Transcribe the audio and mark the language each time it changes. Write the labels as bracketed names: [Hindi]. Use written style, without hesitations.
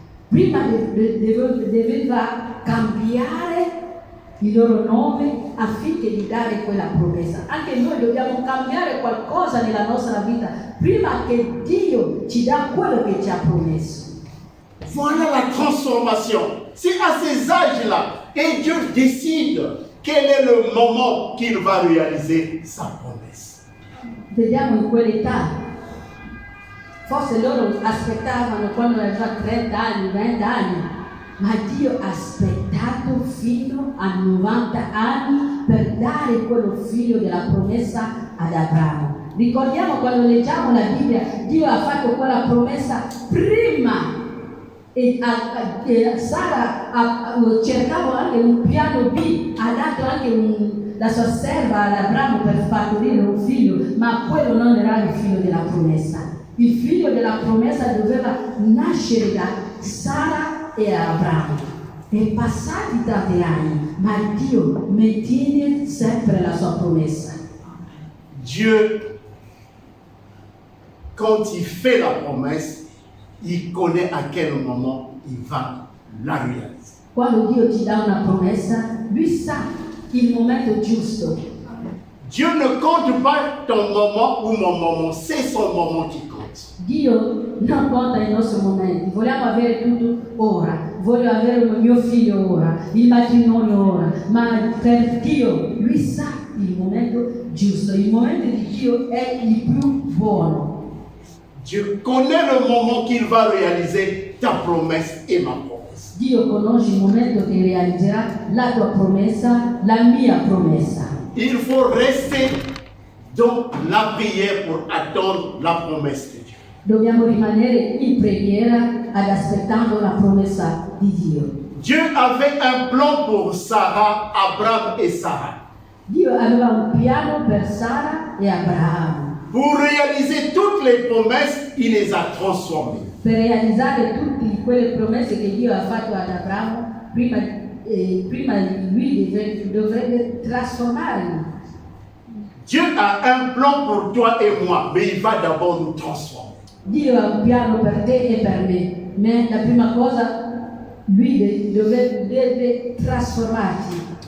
[Italian] Prima doveva cambiare il loro nome affinché di dare quella promessa. Anche noi dobbiamo cambiare qualcosa nella nostra vita prima che Dio ci dà quello che ci ha promesso. [French] Voilà la transformation. C'est à ces âges-là, et Dieu décide quel est le moment qu'il va réaliser sa promesse. [Italian] Vediamo in quell'età. Forse loro aspettavano quando aveva 30 anni, 20 anni, ma Dio ha aspettato fino a 90 anni per dare quello figlio della promessa ad Abramo. Ricordiamo quando leggiamo la Bibbia, Dio ha fatto quella promessa prima e Sara cercava anche un piano B, ha dato anche la sua serva ad Abramo per partorire un figlio, ma quello non era il figlio della promessa. Il figlio della promessa doveva nascere da Sara e Abramo. E passati tanti anni, ma Dio mantiene sempre la sua promessa. [French] Dieu, quand il fait la promesse, il connaît à quel moment il va la réaliser. [Italian] Quando Dio ti dà una promessa, lui sa il momento giusto. [French] Dieu ne compte pas ton moment ou mon moment, c'est son moment qui compte. [Italian] Dio non conta i nostri momenti, vogliamo avere tutto ora, voglio avere un mio figlio ora, il matrimonio ora, ma per Dio Lui sa il momento giusto, il momento di Dio è il più buono. [French] Dieu connaît le moment qu'il va réaliser ta promesse et ma promesse. [Italian] Dio conosce il momento che realizzerà la tua promessa, la mia promessa. [French] Il faut rester dans la prière pour attendre la promesse de Dieu. [Italian] Dobbiamo rimanere in preghiera ad aspettando la promessa di Dio. [French] Dieu avait un plan pour Sarah, Abraham et Sarah. [Italian] Dio aveva un piano per Sara e Abramo. [French] Pour réaliser toutes les promesses, il les a transformées. [Italian] Per realizzare tutte quelle promesse che Dio ha fatto ad Abramo, prima lui dovrebbe trasformarli. [French] Dieu a un plan pour toi et moi, mais il va d'abord nous transformer. [Italian] Dio ha un piano per te e per me, ma la prima cosa lui deve trasformarti.